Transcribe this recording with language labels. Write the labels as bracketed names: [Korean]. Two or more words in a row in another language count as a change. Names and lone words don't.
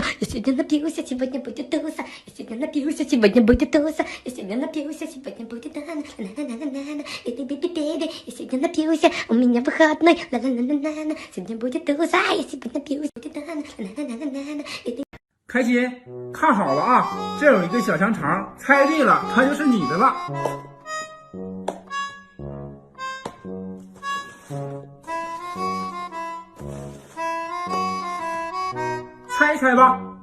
[Russian] Я сегодня напьюся, сегодня будет туса. Я сегодня напьюся, сегодня будет туса. Я сегодня напьюся, сегодня будет на-на-на-на-на-на. И ты биби-биби, я сегодня напьюся. У меня выходной, ла-ла-ла-ла-ла. Сегодня будет туса, я сегодня напьюся, будет на-на-на-на-на-на. И ты... [Chinese] 开心，看好了啊，这有一个小香肠，猜对了，它就是你的了。猜一猜吧。